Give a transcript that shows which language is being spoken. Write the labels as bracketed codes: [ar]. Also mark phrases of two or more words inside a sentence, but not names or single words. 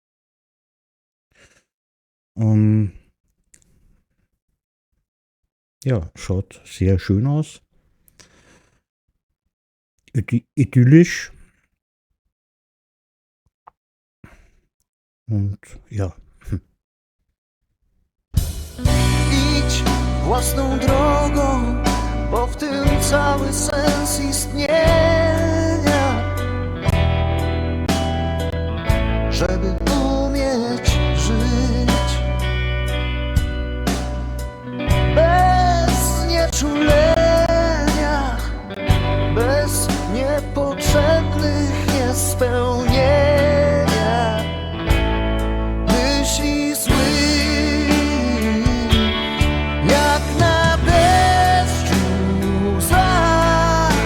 [de] Ja, schaut sehr schön aus. Idyllisch. Und ja. [pl] Idź własną drogą, bo w tym cały sens istnienia. Żeby umieć żyć bez nieczulenia, bez niepotrzebnych niespełnienia myśli złych, jak na deszczu łza.